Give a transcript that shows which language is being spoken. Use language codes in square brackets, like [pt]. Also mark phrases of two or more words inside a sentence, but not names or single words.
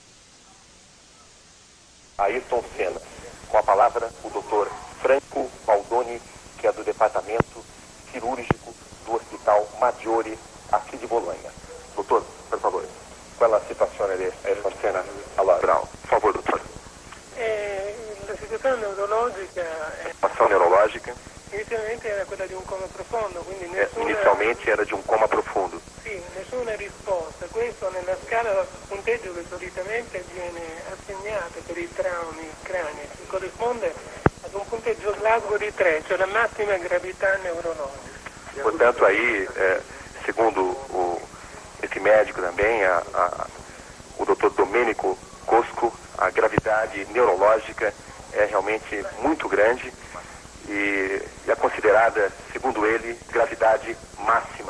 [pt] Ayrton Senna. Com a palavra, o Dr. Franco Baldoni, que é do Departamento Cirúrgico do Hospital Maggiore, aqui de Bologna. Doutor, por favor, qual é a situação de Ayrton Senna? [it] Allora, bravo. [pt] Por favor, doutor. [it] La situazione neurologica [pt] Situação neurológica [it] inizialmente era quella di un coma profondo, quindi [pt] inicialmente era de um coma profundo. [it] sì, nessuna risposta. Questo nella scala punteggio che solitamente viene assegnato per i traumi cranici corrisponde ad un punteggio Glasgow di 3, cioè della massima gravità neurologica. [pt] Portanto, aí, segundo esse médico também, o Dr. Domênico Cosco, a gravidade neurológica é realmente muito grande e é considerada, segundo ele, gravidade máxima.